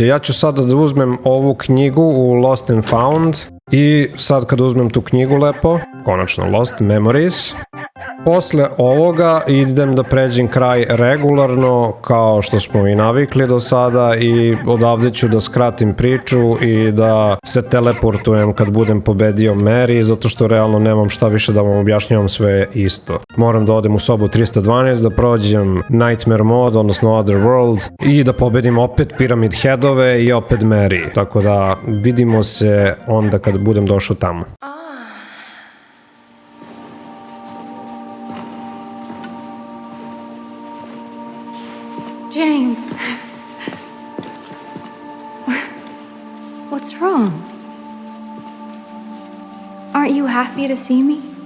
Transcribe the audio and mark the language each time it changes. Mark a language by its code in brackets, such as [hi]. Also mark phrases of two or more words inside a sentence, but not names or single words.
[sr] Ja ću sada da uzmem ovu knjigu u Lost and Found i sad kad uzmem tu knjigu lepo, konačno Lost Memories, posle ovoga idem da pređem kraj regularno kao što smo i navikli do sada i odavde ću da skratim priču i da se teleportujem kad budem pobedio Mary, zato što realno nemam šta više da vam objašnjavam, sve isto. Moram da odem u sobu 312, da prođem [en] Nightmare mode, [sr] odnosno Other World i da pobedim opet Pyramid Headove i opet Mary. Tako da vidimo se onda kad budem došao tamo. [en] James. What's wrong? Aren't you happy to see me?